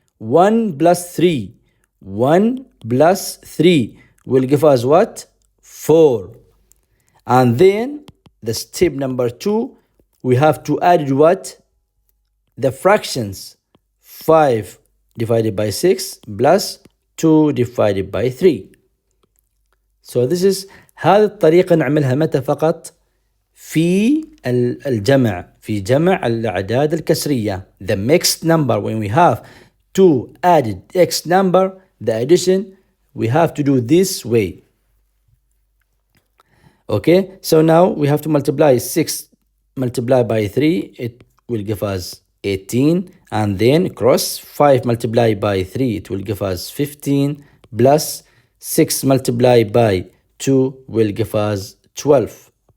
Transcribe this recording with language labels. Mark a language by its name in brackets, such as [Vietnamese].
[English] 1 plus 3. 1 plus 3 will give us what? 4. And then the step number 2, we have to add what? The fractions. 5 divided by 6 plus 2 divided by 3. So this is [Arabic] هذه الطريقة نعملها متى فقط؟ في الجمع، في جمع الأعداد الكسرية. [English] The mixed number, when we have two added x number, the addition, we have to do this way. Okay, so now we have to multiply 6 multiplied by 3, it will give us 18, and then cross 5 multiplied by 3, it will give us 15, plus 6 multiplied by 2 will give us 12.